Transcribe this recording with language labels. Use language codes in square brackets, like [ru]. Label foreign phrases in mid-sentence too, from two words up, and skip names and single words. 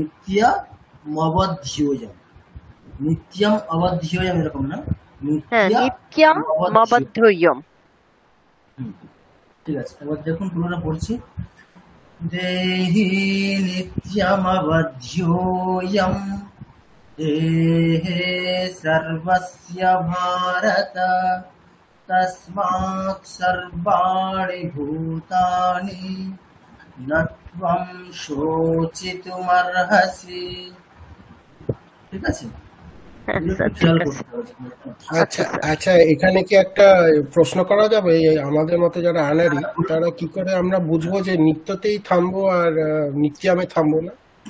[sa] नित्य अवध्यम्, नित्यम् अवध्यम् [bn] এরকম না, [sa] नित्यम् अवध्यम्। [bn] ঠিক আছে, এবার দেখুন পুরোটা পড়ছি। [sa] देहि नित्यम् अवध्यम् देहे सर्वस्य भारत तस्मात् सर्वाणि भूतानि नत्वम् शोचितुमर्हसि। [bn] ঠিক আছে? আচ্ছা আচ্ছা, এখানে কি একটা প্রশ্ন করা যাবে? আমাদের মতো যারা আনারি তারা কি করে আমরা বুঝবো যে নিত্যতেই থামবো আর নিত্যমে থামবো না?